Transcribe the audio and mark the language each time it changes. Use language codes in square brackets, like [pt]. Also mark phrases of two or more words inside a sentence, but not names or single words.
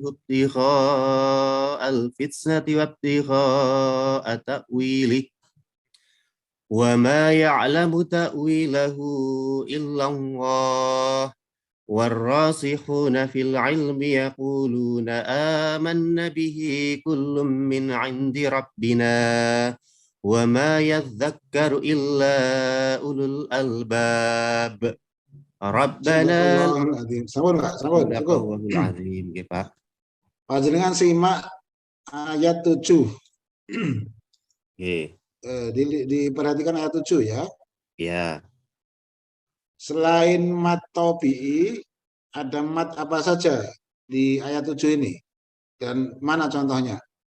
[ar] ابتغاء الفتنة وابتغاء تأويله وما يعلم تأويله إلا الله والراسخون في العلم يقولون آمنا به كل من عند ربنا وما يذكر إلا أولو الألباب ربنا صدق الله العظيم. [id] Pak. [jv] Panjenengan simak ayat 7. [id] Diperhatikan ayat 7 ya. Ya. Selain mat tobi'i, ada mat apa saja di ayat 7 ini? Dan mana contohnya?